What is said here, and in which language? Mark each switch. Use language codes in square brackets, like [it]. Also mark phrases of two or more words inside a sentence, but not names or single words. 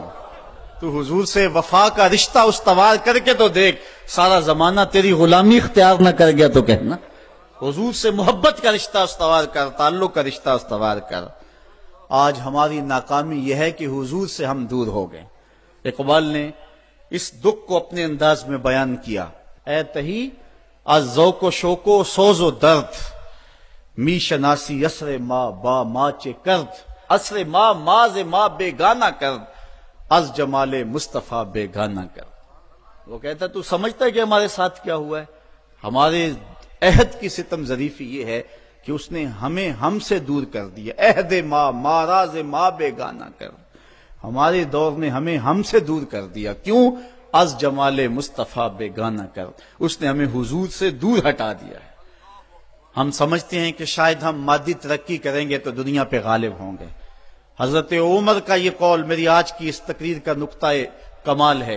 [ur] تو حضور سے وفا کا رشتہ استوار کر کے تو دیکھ, سارا زمانہ تیری غلامی اختیار نہ کر گیا تو کہنا. حضور سے محبت کا رشتہ استوار کر, تعلق کا رشتہ استوار کر. آج ہماری ناکامی یہ ہے کہ حضور سے ہم دور ہو گئے. اقبال نے اس دکھ کو اپنے انداز میں بیان کیا, [fa] اے تہی از ذوق و شوق و سوز و درد, می شناسی اسر ما با ما چے کرد, اسر ما ماز ما بے گانا کرد, از جمال مصطفیٰ بے گانا کرد. [ur] وہ کہتا ہے تو سمجھتا ہے کہ ہمارے ساتھ کیا ہوا ہے؟ ہمارے عہد کی ستم ظریفی یہ ہے کہ اس نے ہمیں ہم سے دور کر دیا. [fa] عہد ما ماراز ما بے گانا کرد, [ur] ہمارے دور نے ہمیں ہم سے دور کر دیا. کیوں؟ [fa] از جمال مصطفیٰ بے گانا کرد, [ur] اس نے ہمیں حضور سے دور ہٹا دیا ہے. ہم سمجھتے ہیں کہ شاید ہم مادی ترقی کریں گے تو دنیا پہ غالب ہوں گے. حضرت عمر کا یہ قول میری آج کی اس تقریر کا نقطہ کمال ہے.